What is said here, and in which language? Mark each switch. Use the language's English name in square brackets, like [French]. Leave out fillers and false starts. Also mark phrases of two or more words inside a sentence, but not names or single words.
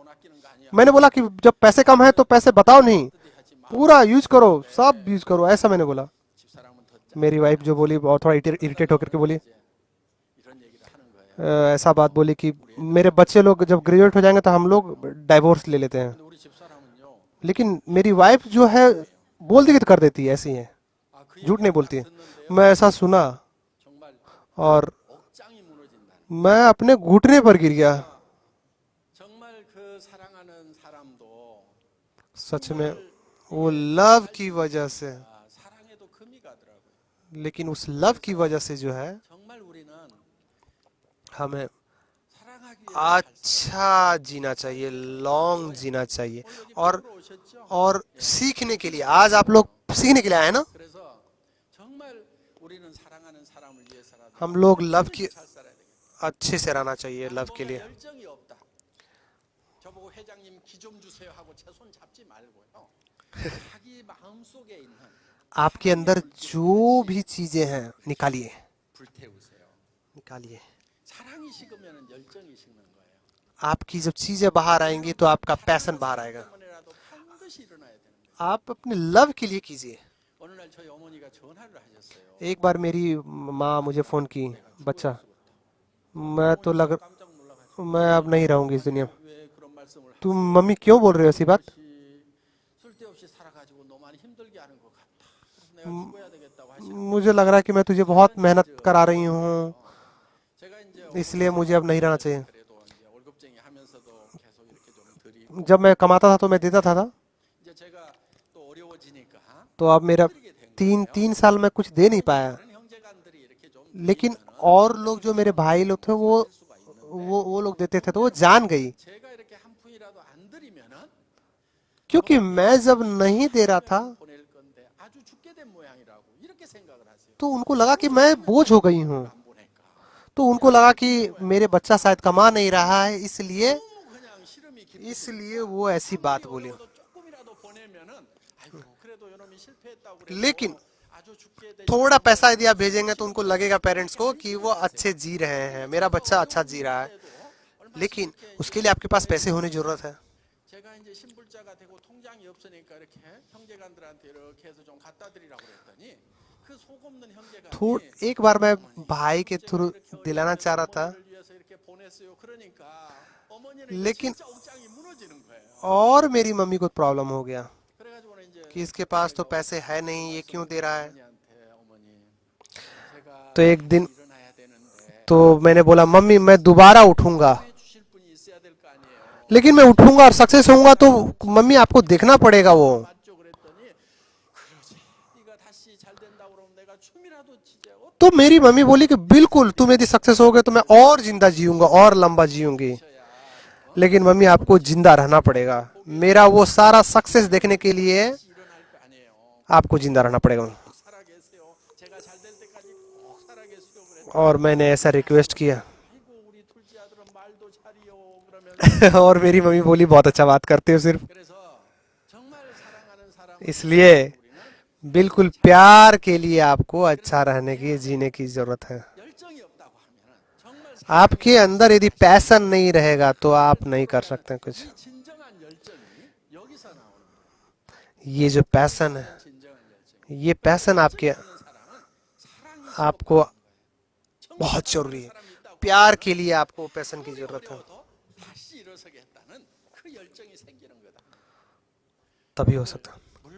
[Korean] 돈 아끼는 거 아니야. [Hindi] मैंने बोला कि जब पैसे कम है तो पैसे बताओ नहीं, [Korean] 하지 마. [Hindi] पूरा यूज करो, सब यूज करो, ऐसा मैंने बोला। [Korean] 집사람은 더 [Hindi] मेरी वाइफ जो बोली, और थोड़ा इरिटेट होकर के बोली, [Korean] 이런 얘기를 하는 거예요. [Hindi] ऐसा बात बोली कि मेरे बच्चे लोग जब ग्रेजुएट हो जाएंगे तो हम लोग डाइवोर्स ले लेते हैं। [Korean] 근데 우리 집사람은요. [Hindi] लेकिन मेरी वाइफ जो है बोल दी तो कर देती है, ऐसी है, [Korean] 아, 그 [Hindi] झूठ नहीं बोलती है। [Korean] 듣는데요. [Hindi] मैं ऐसा सुना [Korean] 정말 [Hindi] और [Korean] 억장이 무너진다. [Hindi] मैं अपने घुटने पर गिर गया। [Korean] 정말 그 사랑하는 사람도 [Hindi] सच में वो लव की वजह से, [Korean] 사랑에도 금이 가더라고요. [Hindi] लेकिन उस लव की वजह से जो है [Korean] 정말 우리는 [Hindi] हमें [Korean] 사랑하기 위해 [Hindi] अच्छा जीना चाहिए, लॉन्ग जीना चाहिए। और [Korean] 오셨죠? [Hindi] सीखने के लिए आज आप लोग सीखने के लिए आए ना। [Korean] 그래서 정말 우리는 사랑하는 사람을 위해서라도 [Hindi] हम लोग लव की [Korean] 잘 살아야 되겠다. [Hindi] अच्छे से रहना चाहिए, लव के लिए। [Korean] 열정이 없다. 저보고 회장님 기 좀 주세요 하고 제 손 잡지 말고요. 자기 마음 속에 있는 [Hindi] आपके अंदर जो भी चीजें हैं निकालिए, [Korean] 불태우세요. [Hindi] निकालिए। [Korean] 사랑이 식으면 열정이 식는 거예요. [Hindi] आपकी जब चीजें बाहर आएंगी तो आपका पैशन बाहर आएगा। [Korean] 때문에라도 반드시 일어나야 되는 거예요. [Hindi] आप अपने लव के लिए कीजिए। [Korean] 어느 날 저희 어머니가 전화를 하셨어요. [Hindi] एक बार मेरी माँ मुझे फोन की, बच्चा मैं तो लग [Korean] 깜짝 놀라가지고 [Hindi] मैं अब नहीं रहूंगी इस दुनिया में। [Korean] 왜 그런 말씀을 [Hindi] तुम मम्मी क्यों बोल रहे हो ऐसी बात? [Korean] 쓸데없이 살아가지고 너 많이 힘들게 하는 것 같다. 그래서 내가 죽어야 되겠다고 하시는 [Hindi] मुझे लग रहा है कि मैं तुझे बहुत मेहनत करा रही हूँ, [Korean] 제가 이제 [Hindi] इसलिए मुझे अब नहीं रहना चाहिए। [Korean] 그래도 이제 월급쟁이 하면서도 계속 이렇게 좀 드리고 [Hindi] जब मैं कमाता था तो मैं देता था, [Korean] 이제 제가 또 어려워지니까 [Hindi] तो अब मेरा [Korean] 드리게 된 [Hindi] तीन साल में कुछ दे नहीं पाया। [Korean] 다른 형제간들이 इ렇게 좀 [Hindi] लेकिन और लोग जो मेरे भाई लोग थे वो लोग देते थे, तो वो जान गई। [Korean] 제가 이렇게 한 푼이라도 안 드리면은 [Hindi] क्योंकि मैं जब नहीं दे रहा था [Korean] 보낼 건데 아주 죽게 된 모양이라고 이렇게 생각을 하세요. [Hindi] तो उनको लगा कि मैं बोझ हो गई हूँ। [Korean] 안 보낼까? [Hindi] तो उनको लगा कि मेरे बच्चा शायद कमा नहीं रहा है, [Korean] 너무 그냥 시름이 깊이 [Hindi] इसलिए वो ऐसी बात बोली। [Korean] 어려워도 조금이라도 보내면은 아이고 그래도 요놈이 실패했다고 그래도 [Hindi] लेकिन [Korean] 아주 죽게 된 [Hindi] थोड़ा पैसा यदि आप भेजेंगे तो उनको लगेगा पेरेंट्स को कि वो अच्छे जी रहे हैं, मेरा बच्चा अच्छा जी रहा है। लेकिन उसके लिए आपके पास पैसे होने की जरूरत है। [Korean] 제가 이제 신불자가 되고 통장이 없으니까 이렇게 형제간들한테 이렇게 해서 좀 갖다 드리라고 그랬더니 그 속 없는 형제간이 [Hindi] एक बार मैं भाई के थ्रू दिलाना चाह रहा था, [Korean] 어머니를 위해서 이렇게 보냈어요. 그러니까 어머니는 [Hindi] लेकिन [Korean] 진짜 옥장이 무너지는 거예요. [Hindi] और मेरी मम्मी को प्रॉब्लम हो गया [Korean] 그래가지고는 이제 [Hindi] कि इसके पास तो पैसे है नहीं, ये क्यों दे रहा है। [Korean] 어머니한테 어머니 제가 [Hindi] तो एक दिन [Korean] 일어나야 되는데 [Hindi] तो मैंने बोला, मम्मी मैं दोबारा उठूंगा, [Korean] 주실 분이 있어야 될 거 아니에요. [Hindi] लेकिन मैं उठूंगा और सक्सेस होऊंगा तो मम्मी आपको देखना पड़ेगा वो। [Korean] 맞죠? 그랬더니 그러지. 네가 다시 잘 된다고 그러면 내가 춤이라도 치자. [Hindi] तो मेरी मम्मी बोली कि बिल्कुल, तुम यदि सक्सेस हो गए तो मैं और जिंदा जीऊंगा और लंबा जीऊंगी। लेकिन मम्मी आपको जिंदा रहना पड़ेगा, मेरा वो सारा सक्सेस देखने के लिए [Korean] 일어날 거 아니에요. [Hindi] आपको जिंदा रहना पड़ेगा। [Korean] 살아계세요. 제가 잘 될 때까지 꼭 살아계세요. 그랬더니 [Hindi] और मैंने ऐसा रिक्वेस्ट किया [Korean] 아이고 우리 둘째 아들은 말도 잘이요. 그러면 [Hindi] और मेरी मम्मी बोली, बहुत अच्छा बात करते हो सिर्फ। [Korean] 그래서 정말 사랑하는 사람 [Hindi] इसलिए बिल्कुल प्यार के लिए आपको अच्छा रहने की, जीने की जरूरत है। [Korean] 열정이 없다고 하면은 정말 [Hindi] आपके अंदर यदि पैशन नहीं रहेगा तो आप नहीं कर सकते कुछ। [Korean] 이 진정한 열정이 여기서 나오는 거예요. [Hindi] ये जो पैशन है, [Korean] 진정한 열정. [Hindi] ये पैशन आपके [Korean] 사람은 사랑이 [Hindi] आपको बहुत जरूरी है। प्यार के लिए आपको पैशन की जरूरत है, [Korean] 어려워도 다시 일어서겠다는 그 열정이 생기는 거다. [Hindi] तभी हो सकता है।